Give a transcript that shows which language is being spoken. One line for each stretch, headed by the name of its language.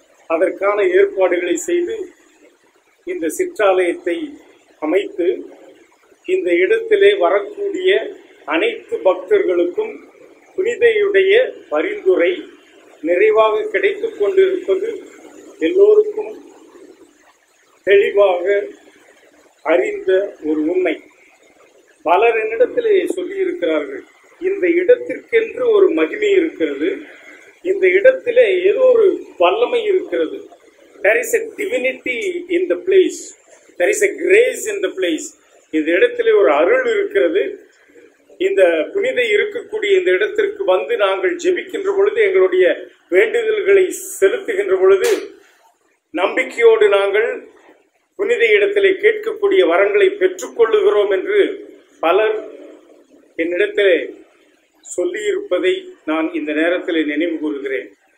Tamil: அதற்கான ஏற்பாடுகளை செய்து இந்த சிற்றாலயத்தை அமைத்து இந்த இடத்திலே வரக்கூடிய அனைத்து பக்தர்களுக்கும் புனிதையுடைய பரிந்துரை நிறைவாக கிடைத்துக் கொண்டிருப்பது எல்லோருக்கும் தெளிவாக அறிந்த ஒரு உண்மை. பலர் என்னிடத்திலே சொல்லியிருக்கிறார்கள், இந்த இடத்திற்கென்று ஒரு மகிமை இருக்கிறது, இந்த இடத்திலே ஏதோ ஒரு வல்லமை இருக்கிறது.
English: There is a divinity in the place. There is a grace in the place.
Tamil: இந்த இடத்திலே ஒரு அருள் இருக்கிறது. இந்த புனிதை இருக்கக்கூடிய இந்த இடத்திற்கு வந்து நாங்கள் ஜெபிக்கின்ற பொழுது, எங்களுடைய வேண்டுதல்களை செலுத்துகின்ற பொழுது நம்பிக்கையோடு நாங்கள் புனித இடத்திலே கேட்கக்கூடிய வரங்களை பெற்றுக்கொள்ளுகிறோம் என்று பலர் என்னிடத்திலே சொல்லியிருப்பதை நான் இந்த நேரத்தில் நினைவு கூறுகிறேன்.